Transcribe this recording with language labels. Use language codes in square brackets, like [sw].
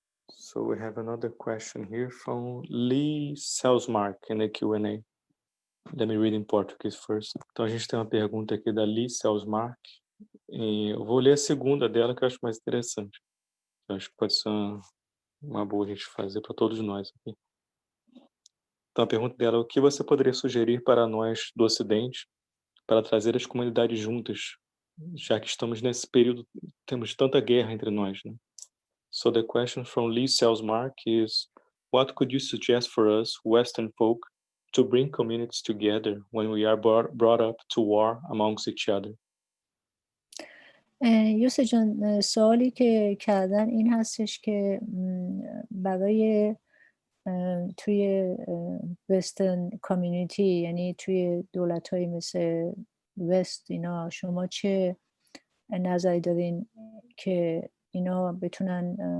[en] So we have another question here from Lee Selsmark in the Q&A. Let me read in Portuguese first. [pt] Então a gente tem uma pergunta aqui da Lee Selsmark. E eu vou ler a segunda dela, que eu acho mais interessante. Eu acho que pode ser uma boa a gente fazer para todos nós aqui. Então a pergunta dela é: o que você poderia sugerir para nós do Ocidente para trazer as comunidades juntas, já que estamos nesse período, temos tanta guerra entre nós, né? [en] So the question from Lee Selsmark is: what could you suggest for us, Western folk, to bring communities together when we are brought up to war amongst each other? [fa] یوسف جان، سوالی که کردن این هستش که برای توی وسترن کامیونیتی، یعنی توی دولت‌های مثل وست، اینا شما چه نظری دارین که اینا بتونن